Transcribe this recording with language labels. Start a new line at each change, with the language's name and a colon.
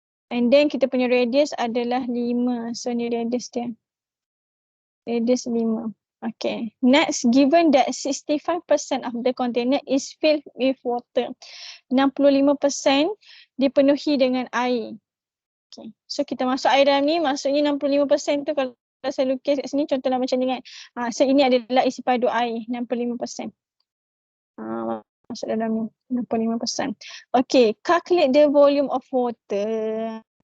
Malay: And then kita punya radius adalah 5. So ni radius dia. Radius 5. Okay.
English: Next, given that 65% of the container is filled with water.
Malay: 65% dipenuhi dengan air. Okay. So kita masuk air dalam ni, maksudnya 65% tu kalau saya lukis kat sini, contohlah macam ni kan. So ini adalah isi padu air, 65%. Masuk dalam ni, 65%.
English: Okay, calculate the volume of water.